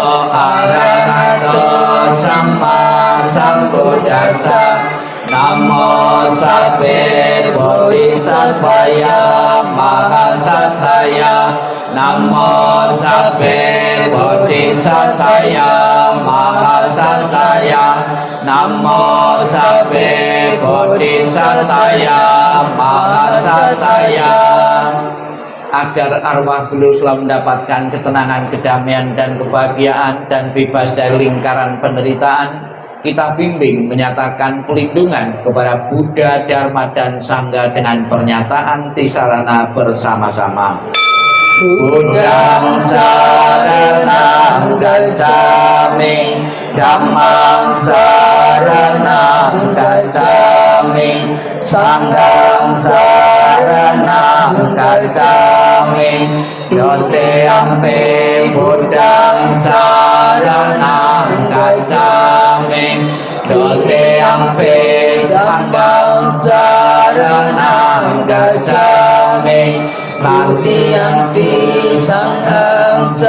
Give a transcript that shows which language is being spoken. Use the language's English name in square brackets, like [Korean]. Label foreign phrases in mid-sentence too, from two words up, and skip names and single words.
[Pali] Arahato Sama Sambuddhassa, Namo Sabbe Bodhisattvaya Mahasatthaya, Namo Sabbe Bodhisattvaya Mahasatthaya, Namo Sabbe Bodhisattvaya Mahasatthaya. [Indonesian] Agar arwah beliau selalu mendapatkan ketenangan, kedamaian, dan kebahagiaan, dan bebas dari lingkaran penderitaan, kita bimbing menyatakan pelindungan kepada Buddha, Dharma, dan Sangha dengan pernyataan tisarana bersama-sama. [Pali] Buddhang saranang gacchami, Dhammang saranang gacchami, Sanghang saranang gacchami, Yoteyampi Buddhang saranang gacchami, Yoteyampi Sanghang saranang gacchami, Tatiyampi Sanghang